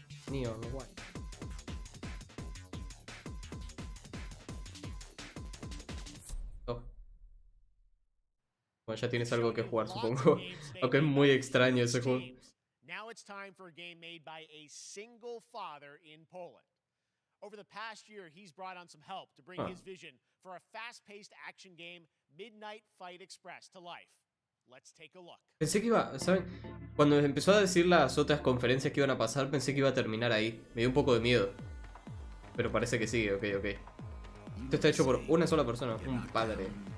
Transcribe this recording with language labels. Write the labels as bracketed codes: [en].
[en] Neon White. Oh. [es] Bueno, ya tienes algo que jugar, supongo. Aunque es muy extraño ese juego. [en] Now it's time for a game made by a single father in Poland. Over the past year, he's brought on some help to bring his vision for a fast-paced action game, Midnight Fight Express, to life. Let's take a look. [es] Pensé que iba, ¿saben? Cuando empezó a decir las otras conferencias que iban a pasar, pensé que iba a terminar ahí. Me dio un poco de miedo. Pero parece que sigue, ok. Esto está hecho por una sola persona, un padre.